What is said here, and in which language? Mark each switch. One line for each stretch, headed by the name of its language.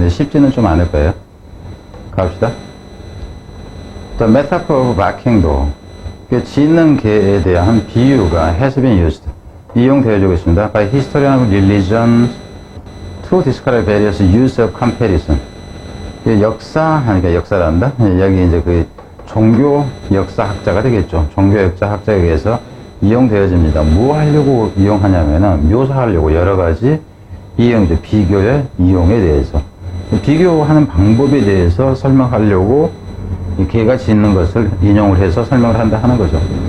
Korean: 근데 쉽지는 좀 않을 거예요. 갑시다.
English: The metaphor of barking dog.
Korean: 짖는 개에 대한 비유가
English: has been used.
Korean: 이용되어지고 있습니다.
English: By historian of religion to describe various use of comparison.
Korean: 그러니까 역사란다. 여기 이제 종교 역사학자가 되겠죠. 종교 역사학자에 의해서 이용되어집니다. 뭐 하려고 이용하냐면은 묘사하려고 여러 가지 이용이죠. 비교의 이용에 대해서. 비교하는 방법에 대해서 설명하려고 이 개가 짖는 것을 인용을 해서 설명을 한다 하는 거죠.